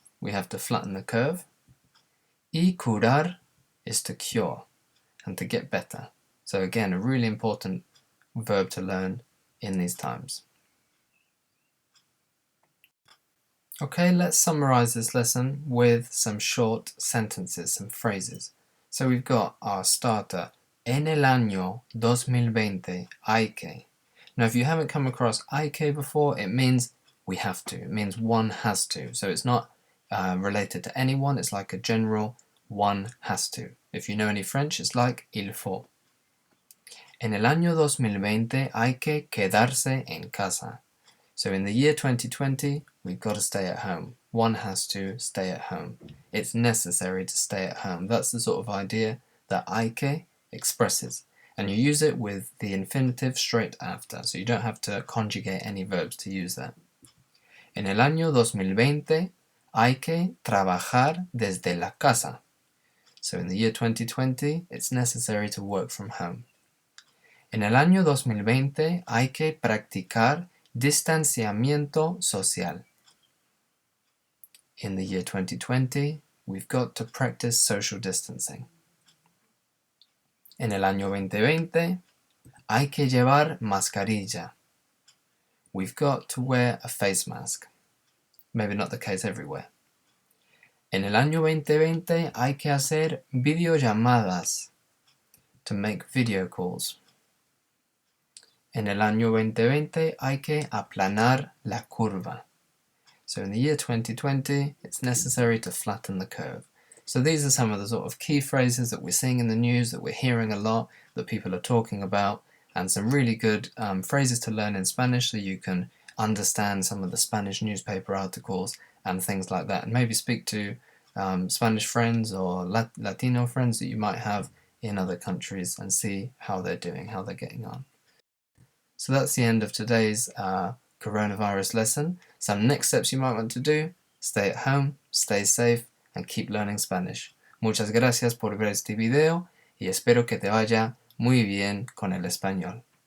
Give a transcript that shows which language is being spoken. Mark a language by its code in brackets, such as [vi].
[en] We have to flatten the curve. [es] Y curar [en] is to cure and to get better. So again, a really important verb to learn in these times. Okay, let's summarize this lesson with some short sentences, some phrases. So we've got our starter, [es] en el año 2020 hay que. [en] Now if you haven't come across hay que before, it means we have to. It means one has to. So it's not related to anyone, it's like a general one has to. If you know any French, it's like [fr] il faut. [es] En el año 2020 hay que quedarse en casa. [en] So in the year 2020, we've got to stay at home. One has to stay at home. It's necessary to stay at home. That's the sort of idea that hay que expresses. And you use it with the infinitive straight after, so you don't have to conjugate any verbs to use that. [es] En el año 2020 hay que trabajar desde la casa. [en] So in the year 2020, it's necessary to work from home. [es] En el año 2020 hay que practicar distanciamiento social. [en] In the year 2020, we've got to practice social distancing. [es] En el año 2020 hay que llevar mascarilla. [en] We've got to wear a face mask. Maybe not the case everywhere. [es] En el año 2020 hay que hacer videollamadas, [en] to make video calls. [es] En el año 2020 hay que aplanar la curva. [en] So in the year 2020, it's necessary to flatten the curve. So these are some of the sort of key phrases that we're seeing in the news, that we're hearing a lot, that people are talking about, and some really good phrases to learn in Spanish so you can understand some of the Spanish newspaper articles and things like that, and maybe speak to Spanish friends or Latino friends that you might have in other countries and see how they're doing, how they're getting on. So that's the end of today's coronavirus lesson. Some next steps you might want to do: stay at home, stay safe, and keep learning Spanish. [es] Muchas gracias por ver este video y espero que te vaya muy bien con el español.